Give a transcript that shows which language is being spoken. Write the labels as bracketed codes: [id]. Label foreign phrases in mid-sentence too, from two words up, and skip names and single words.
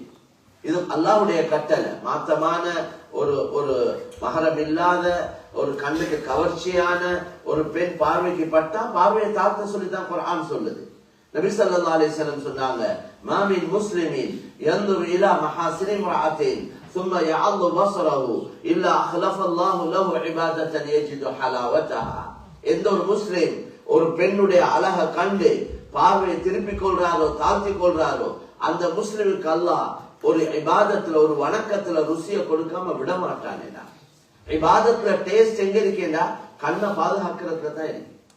[ta] இது அல்லாஹ்வுடைய கட்டளை. மாற்றமான ஒரு மஹரம் இல்லாத ஒரு கண்ணுக்கு கவர்ச்சியான ஒரு பெண் பார்வைக்கு பட்டா பார்வையை தாழ்த்த சொல்லித்தான் குர்ஆன் சொல்லுது. [ar] நபி صلى الله عليه وسلم சொன்னாங்க, ما من مسلم ينظر إلى محاسن امرأة ثم يعض بصره الا اخلف الله له عباده يجد حلاوتها. [ta] எந்த ஒரு முஸ்லிம் ஒரு பெண்ணுடைய அழகை கண்டு பார்வையை திருப்பிக் கொள்றாரோ தாழ்த்திக் கொள்றாரோ அந்த முஸ்லிமுக்கு அல்லாஹ் ஒரு இபாதத்துல ஒரு வணக்கத்துல ருசியை கொடுக்காம விட மாட்டானேடா. இபாதத்துல டேஸ்ட் எங்க இருக்கேடா? கண்ணை பாதுகாக்கிறதுல தான் இருக்கு.